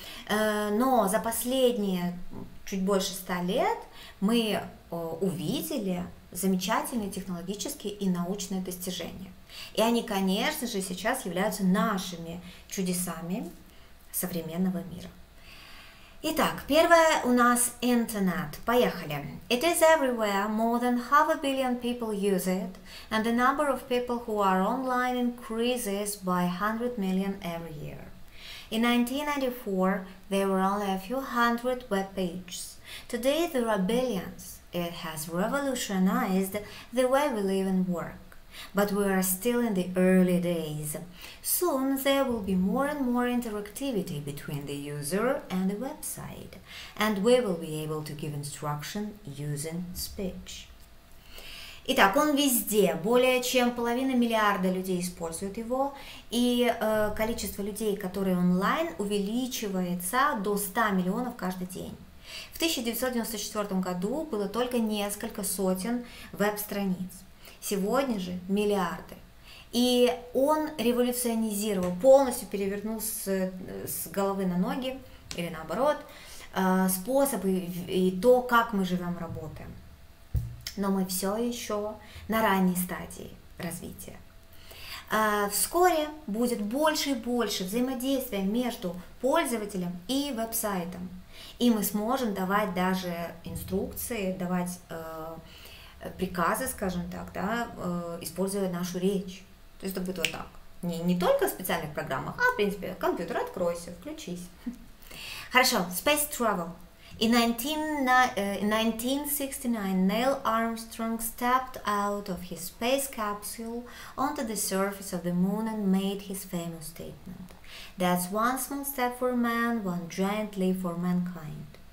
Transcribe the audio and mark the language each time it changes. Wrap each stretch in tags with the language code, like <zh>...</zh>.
<ru>Но за последние чуть больше 100 лет мы увидели замечательные технологические и научные достижения. И они, конечно же, сейчас являются нашими чудесами современного мира. Итак, первое у нас интернет. Поехали.</ru> <en>It is everywhere, more than 500 million people use it, and the number of people who are online increases by 100 million every year. In 1994, there were only a few hundred web pages. Today there are billions. It has revolutionized the way we live and work. But we are still in the early days. Soon there will be more and more interactivity between the user and the website, and we will be able to give instruction using speech.</en> <ru>Итак, он везде, более чем 500 миллиарда людей используют его, и количество людей, которые онлайн, увеличивается до 100 миллионов каждый день. В 1994 году было только несколько сотен веб-страниц. Сегодня же миллиарды. И он революционизировал, полностью перевернул с головы на ноги, или наоборот, способы и то, как мы живем, работаем. Но мы все еще на ранней стадии развития. Вскоре будет больше и больше взаимодействия между пользователем и веб-сайтом. И мы сможем давать даже инструкции, давать приказы, скажем так, да, используя нашу речь. То есть это будет вот так. Не только в специальных программах, а в принципе компьютер откройся, включись. Хорошо,</ru> <en>space travel. In 1969, Neil Armstrong stepped out of his space capsule onto the surface of the moon and made his famous statement. That's one small step for man, one giant leap for mankind.</en>